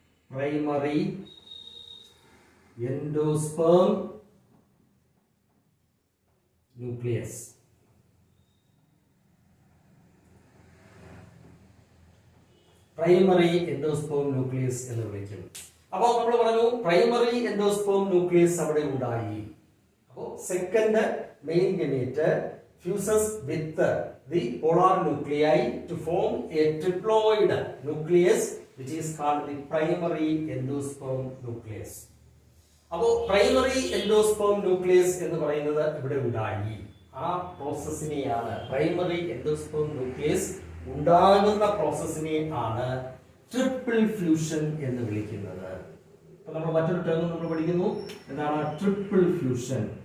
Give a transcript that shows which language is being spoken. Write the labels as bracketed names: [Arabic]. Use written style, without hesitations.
[Malayalam] Primary endosperm nucleus. Primary endosperm nucleus എന്ന് വിളിക്കും. അപ്പോൾ നമ്മൾ പറഞ്ഞു പ്രൈമറി എൻഡോസ്പേം ന്യൂക്ലിയസ് അവിടെ ഉണ്ടായി. [English] അപ്പോൾ second male gamete fuses with the polar nuclei to form a triploid nucleus which is called the primary endosperm nucleus. [Malayalam] അപ്പോൾ primary endosperm nucleus എന്ന് പറയുന്നത് ഇവിടെ ഉണ്ടായി. ആ പ്രോസസ്സിനെയാണ് പ്രൈമറി എൻഡോസ്പേം ന്യൂക്ലിയസ് ഉണ്ടാകുന്ന പ്രോസസ്സിനെ ആണ് ട്രിപ്പിൾ ഫ്യൂഷൻ എന്ന് വിളിക്കുന്നത്. അപ്പൊ നമ്മൾ മറ്റൊരു ടേം നമ്മൾ പഠിക്കുന്നു, എന്താണ് ട്രിപ്പിൾ ഫ്യൂഷൻ.